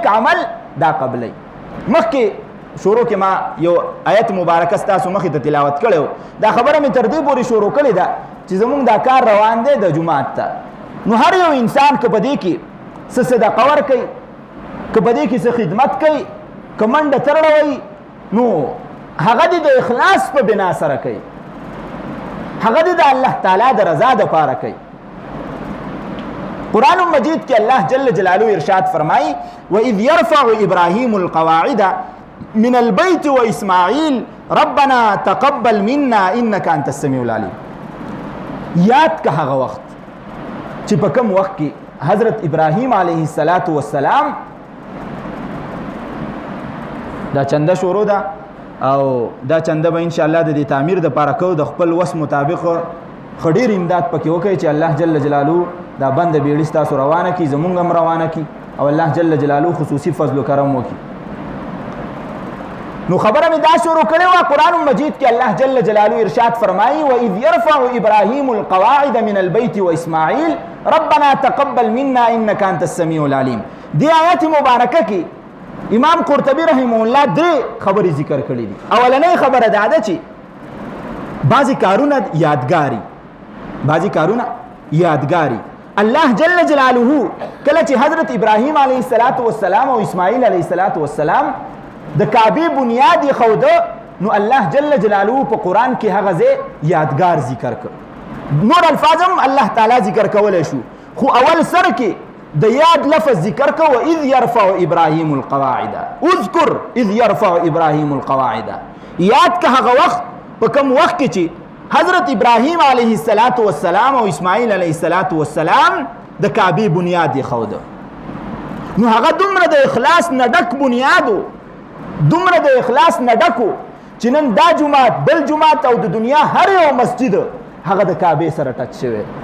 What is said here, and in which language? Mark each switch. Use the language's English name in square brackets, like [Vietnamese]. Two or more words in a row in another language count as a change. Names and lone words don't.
[Pashto] عمل دا قبلئ مخکې شروع کې ما یو آیت مبارکه ستاسو مخې ته تلاوت کړی دا خبره مې تر دې پورې شروع کړې ده چې زمونږ دا کار روان دی د جومات ته نو هر یو انسان که په دې کې څه صدقه ورکوي که په دې کې څه خدمت کوي که منډه ترړوي نو هغه دې د اخلاص په بنا سره کوي هغه دې د الله تعالی د رضا دپاره کوي قرآن مجید کې الله جل جلاله ارشاد فرمایي [Arabic] وَإِذْ يَرْفَعُ إِبْرَاهِيمُ الْقَوَاعِدَ مِنَ الْبَيْتِ وَإِسْمَاعِيلُ رَبَّنَا تَقَبَّلْ مِنَّا إِنَّكَ أَنْتَ السَّمِيعُ الْعَلِيمُ [Pashto] یاد که هغه وخت چې په کوم وخت کې حضرت ابراهیم علیه السلام دا چنده شروع ده او دا چنده به انشاءالله د دې تعمیر دپاره کوو د خپل وس مطابق ښه ډېر امداد پکې وکړئ چې الله جل جلاله دا بند بیړي ستاسو روانه کړي زمونږ هم روانه کړي او الله جل جلاله خصوصي فضل و کرم وکړي نو خبره مې دا شروع کړې وه قرآن مجید کې الله جل جلاله ارشاد فرمایي [Arabic] وَإِذْ يَرْفَعُ إِبْرَاهِيمُ الْقَوَاعِدَ مِنَ الْبَيْتِ وَإِسْمَاعِيلُ رَبَّنَا تَقَبَّلْ مِنَّا إِنَّكَ أَنْتَ السَّمِيعُ الْعَلِيمُ [Pashto] دې آیت مبارکه کې امام قرطبي رحمه الله درې خبرې ذکر کړې دي اولنۍ خبره دا ده چې بعضې کارونه یادګاري الله جل جلاله کله چې حضرت ابراهیم علیه السلام او اسماعیل علیه السلام د کعبې بنیاد یې ښوده نو الله جل جلاله په قرآن کې هغه ځای یادګار ذکر کړ نور الفاظ هم الله تعالی ذکر کولی شو خو اول سر کې د یاد لفظ ذکر کو [Arabic] اذ يرفع ابراهیم القواعد اذكر اذ يرفع ابراهیم القواعد [Pashto] یاد که هغه وخت په کوم وخت کې چې حضرت ابراهیم علیه السلام او اسماعیل علیه السلام د کعبې بنیاد یې ښوده نو هغه دومره د اخلاص نه ډک بنیادو دومره د اخلاص نه ډکو چې نن دا جومات بل جومات او د دنیا هر یو مسجد هغه د کعبې سره ټچ شوی